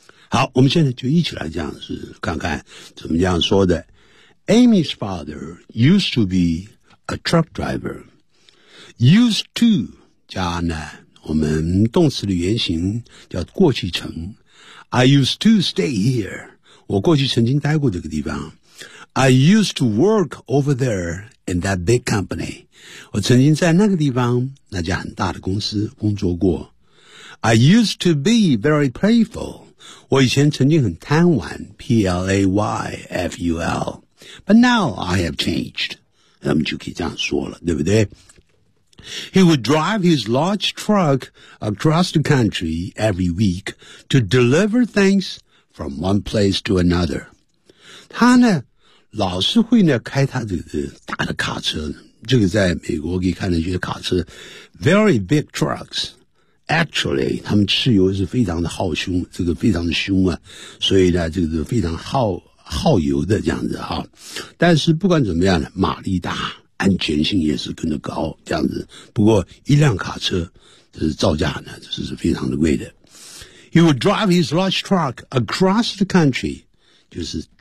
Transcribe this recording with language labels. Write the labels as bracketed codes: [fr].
[zh] 好，我们现在就一起来这样子看看怎么这样说的。 [en] Amy's father used to be a truck driver. [zh] Used to 加呢，我们动词的原型叫过去成。 [en] I used to stay here. [zh] 我过去曾经待过这个地方。 [en] I used to work over there in that big company. [zh] 我曾经在那个地方，那家很大的公司工作过。 [en] I used to be very playful. [zh] 我以前曾经很贪玩 [en] ,playful. But now I have changed. [zh] 那么就可以这样说了，对不对？ [en] He would drive his large truck across the country every week to deliver things from one place to another. [zh] 他呢老是会呢开他这个大的卡车，这个在美国可以看到一些卡车 ， [en] very big trucks. [zh] Actually, 他们汽油是非常的耗凶，这个非常的凶啊，所以呢，这个非常耗油的这样子哈。但是不管怎么样呢，马力大，安全性也是跟着高这样子。不过一辆卡车，这是造价呢，这是非常的贵的。 [en] He would drive his large truck across the country, 就是。